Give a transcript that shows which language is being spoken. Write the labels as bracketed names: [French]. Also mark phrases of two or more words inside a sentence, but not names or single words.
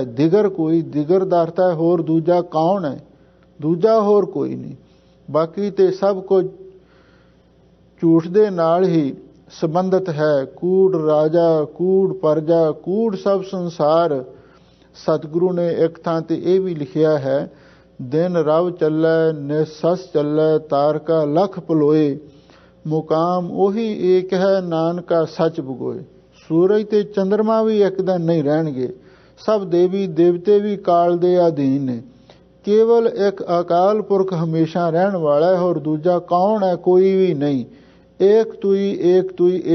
[Punjabi] ਦਿਗਰ ਕੋਈ, ਦਿਗਰ ਦਾ ਅਰਥ ਹੈ ਹੋਰ ਦੂਜਾ ਕੌਣ ਹੈ, ਦੂਜਾ ਹੋਰ ਕੋਈ ਨਹੀਂ। ਬਾਕੀ ਤੇ ਸਭ ਕੁਝ ਝੂਠ ਦੇ ਨਾਲ ਹੀ ਸੰਬੰਧਿਤ ਹੈ। ਕੂੜ ਰਾਜਾ, ਕੂੜ ਪਰਜਾ, ਕੂੜ ਸਭ ਸੰਸਾਰ। ਸਤਿਗੁਰੂ ਨੇ ਇੱਕ ਥਾਂ ਤੇ ਇਹ ਵੀ ਲਿਖਿਆ ਹੈ, ਦਿਨ ਰਵ ਚਲੈ ਨਿਸਸ ਚਲੈ ਤਾਰਕਾ ਲਖ ਪਲੋਏ ਮੁਕਾਮ ਉਹੀ ਏਕ ਹੈ ਨਾਨਕਾ ਸੱਚ ਬਗੋਏ। ਸੂਰਜ ਤੇ ਚੰਦਰਮਾ ਵੀ ਇੱਕ ਦਿਨ ਨਹੀਂ ਰਹਿਣਗੇ, ਸਭ ਦੇਵੀ ਦੇਵਤੇ ਵੀ ਕਾਲ ਦੇ ਅਧੀਨ ਨੇ। ਕੇਵਲ ਇੱਕ ਅਕਾਲ ਪੁਰਖ ਹਮੇਸ਼ਾ ਰਹਿਣ ਵਾਲਾ ਹੈ ਔਰ ਦੂਜਾ ਕੌਣ ਹੈ? ਕੋਈ ਵੀ ਨਹੀਂ। ਏਕ ਤੂੰ ਹੀ।